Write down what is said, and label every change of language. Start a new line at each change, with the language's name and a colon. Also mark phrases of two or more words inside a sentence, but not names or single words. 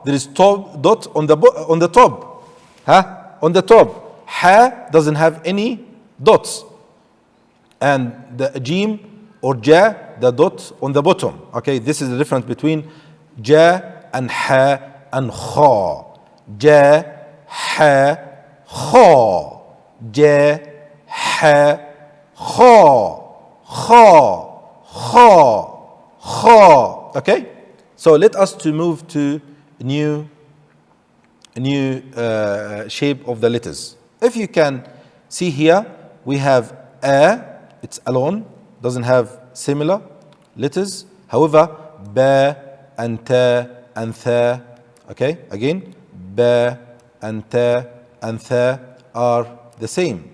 English: There is dot on the top. On the top. Ha doesn't have any dots, and the jim or ja, the dot on the bottom. Okay, this is the difference between ja and ha and kha. Ja, ha, kha. Ja, ha, kha. Okay, so let us to move to a new shape of the letters. If you can see here, we have a, it's alone, doesn't have similar letters. However, ba and ta and tha, okay, again, ba and ta and tha are the same.